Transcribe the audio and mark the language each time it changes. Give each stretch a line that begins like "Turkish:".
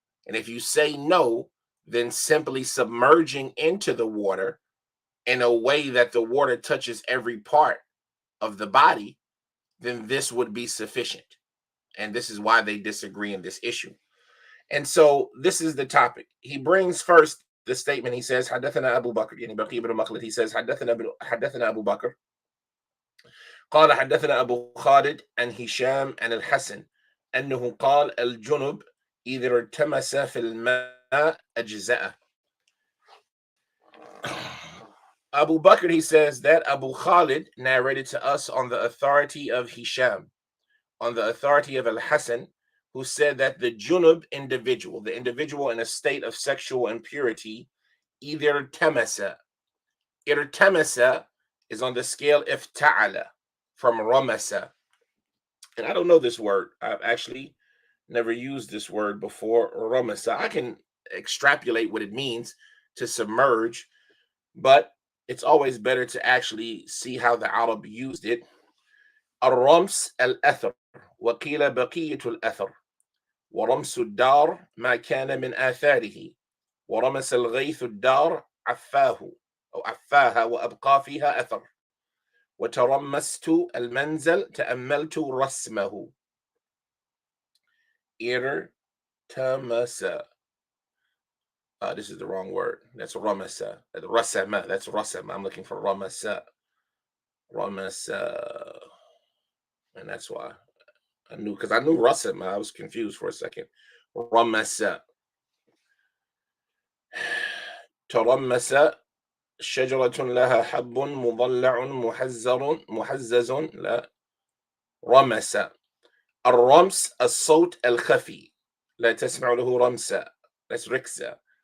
English: And if you say no, then simply submerging into the water in a way that the water touches every part of the body, then this would be sufficient. And this is why they disagree in this issue. And so this is the topic. He brings first the statement. He says,
Arabic: حدثنا أبو بكر, يعني بقي بن مخلد.
English: He says,
Arabic: حدثنا أبو بكر قال حدثنا أبو خالد عن هشام عن الحسن أنه قال الجنب إذا ارتمس في الماء أجزأه.
English: Abu Bakr, he says that Abu Khalid narrated to us on the authority of Hisham, on the authority of Al-Hasan, who said that the junub individual, the individual in a state of sexual impurity, either tamasa. Irtamasa is on the scale ifta'ala, from ramasa. And I don't know this word. I've actually never used this word before, ramasa. I can extrapolate what it means to submerge, but it's always better to actually see how the Arab used it.
Arabic: الرمس الأثر وقيل بقية الأثر ورمس الدار ما كان من آثاره ورمس الغيث الدار عفاه أو عفاها وأبقى فيها أثر وترمست المنزل تأملت رسمه. إرتمس.
English: This is the wrong word. That's ramasa. Rasama. That's rasama. I'm looking for ramasa. Ramasa. And that's why I knew, because I knew rasama. I was confused for a second. Ramasa.
Arabic: ترمس شجرة لها حب مضلع محزز لا رمس. الرمس الصوت الخفي لا تسمع له رمسا.
English: That's ركزة.